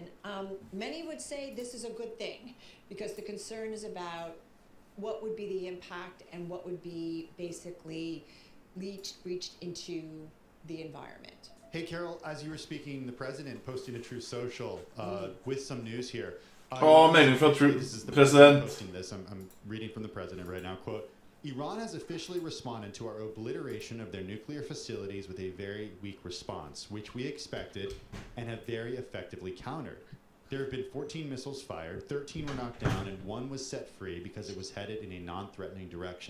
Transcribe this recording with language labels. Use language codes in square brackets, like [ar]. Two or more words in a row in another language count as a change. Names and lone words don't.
[en] Many would say this is a good thing because the concern is about what would be the impact and what would be basically reached into the environment. Hey, Carol, as you were speaking, the president posted a Truth Social with some news here. [no] Melding fra president. [en] Posting this. I'm reading from the president right now. Quote, Iran has officially responded to our obliteration of their nuclear facilities with a very weak response, which we expected and have very effectively countered. There have been 14 missiles fired, 13 were knocked down, and 1 was set free because it was headed in a non-threatening direction.